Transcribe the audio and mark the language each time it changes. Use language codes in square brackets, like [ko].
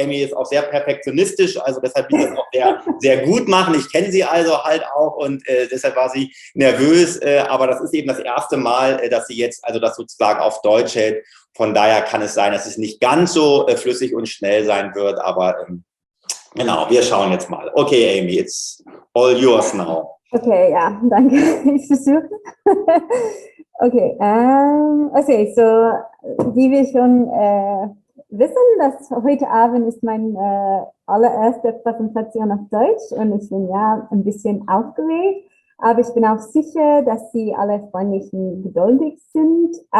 [de] Amy ist auch sehr perfektionistisch, also deshalb will sie das auch sehr, sehr gut machen. Ich kenne sie also halt auch und deshalb war sie nervös, aber das ist eben das erste Mal, dass sie jetzt also das sozusagen auf Deutsch hält. Von daher kann es sein, dass es nicht ganz so flüssig und schnell sein wird, aber genau, wir schauen jetzt mal. [en] Okay, Amy, it's all yours now. [de] Okay, ja, danke. Ich versuche. Okay, okay, so wie wir schon wissen, dass heute Abend ist meine allererste Präsentation auf Deutsch und ich bin ja ein bisschen aufgeregt. Aber ich bin auch sicher, dass Sie alle freundlich und geduldig sind.